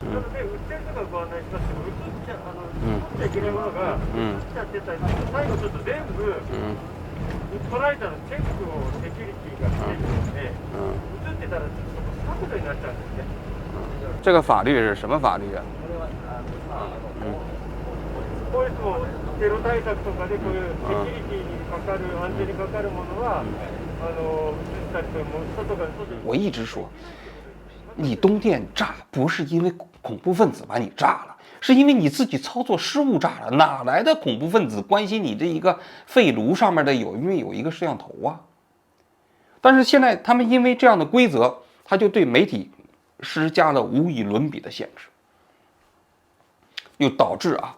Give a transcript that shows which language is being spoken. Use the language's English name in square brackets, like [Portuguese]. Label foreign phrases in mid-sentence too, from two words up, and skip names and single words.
[Chinese] 这个法律是什么法律啊？ [Japanese] テロ対策とかでこういうセキュリティにかかる安全にかかるものは移したりとも外から外に。 [Chinese] 我一直说，你东电炸不是因为恐怖分子把你炸了，是因为你自己操作失误炸了。哪来的恐怖分子关心你这一个废炉上面的因为有一个摄像头啊？但是现在他们因为这样的规则，他就对媒体施加了无以伦比的限制，又导致啊。